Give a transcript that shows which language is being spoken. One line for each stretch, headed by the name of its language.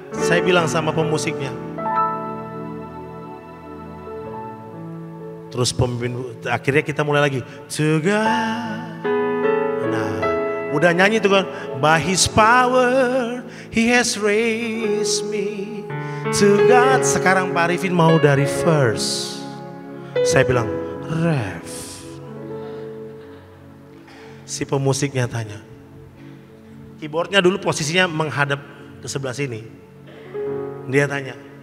Indonesian: Saya bilang sama pemusiknya. Terus pemimpin, akhirnya kita mulai lagi.
English: To God.
Indonesian: Nah, udah nyanyi tuh kan.
English: By His power He has raised me. To God.
Indonesian: Sekarang Pak Arifin mau dari verse. Saya bilang, ref. Si pemusiknya tanya. Keyboardnya dulu posisinya menghadap ke sebelah sini. Dia tanya.